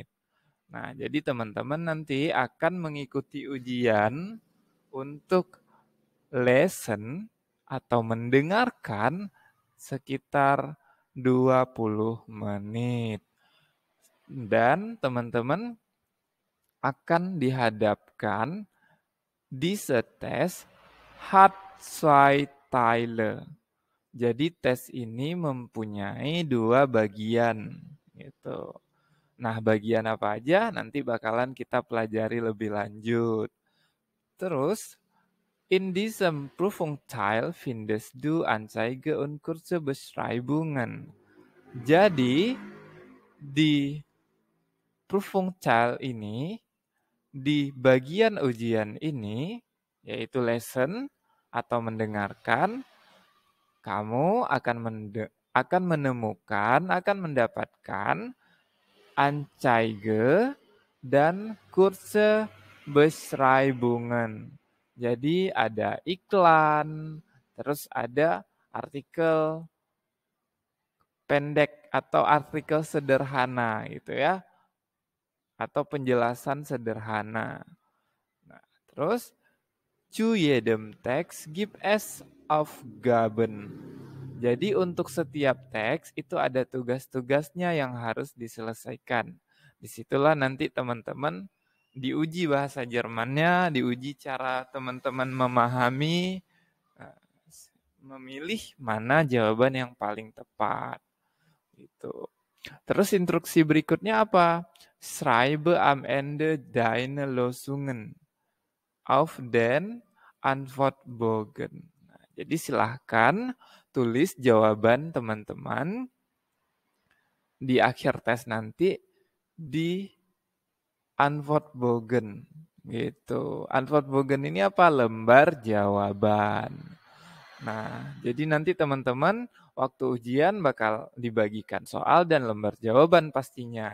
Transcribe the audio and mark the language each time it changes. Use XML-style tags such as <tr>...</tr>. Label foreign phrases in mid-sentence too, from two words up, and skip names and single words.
<id>Nah, jadi teman-teman nanti akan mengikuti ujian untuk lesson atau mendengarkan sekitar 20 menit. Dan teman-teman akan dihadapkan</id> <de>diese Test hat zwei Teile.</de> <id>Jadi tes ini mempunyai 2 bagian gitu. Nah, bagian apa aja nanti bakalan kita pelajari lebih lanjut.</id> <de>Terus in diesem Prüfungsteil findest du Anzeige und kurze Beschreibungen.</de> <id>Jadi di Prüfungsteil ini, di bagian ujian ini, yaitu lesson atau mendengarkan, kamu akan mendapatkan Anzeige dan</id> <de>kurze Beschreibungen.</de> <id>Jadi ada iklan, terus ada artikel pendek atau artikel sederhana gitu ya. Atau penjelasan sederhana.</id> <de>Nah, terus zu jedem Text gibt es Aufgaben.</de> <id>Jadi untuk setiap teks itu ada tugas-tugasnya yang harus diselesaikan. Disitulah nanti teman-teman diuji bahasa Jermannya, diuji cara teman-teman memahami, memilih mana jawaban yang paling tepat. Gitu. Terus instruksi berikutnya apa?</id> <de>Schreibe am Ende deine Lösungen auf den Antwortbogen.</de> <id>Nah, jadi silahkan tulis jawaban teman-teman di akhir tes nanti di Antwortbogen. Gitu. Antwortbogen ini apa? Lembar jawaban. Nah, jadi nanti teman-teman waktu ujian bakal dibagikan soal dan lembar jawaban pastinya.</id>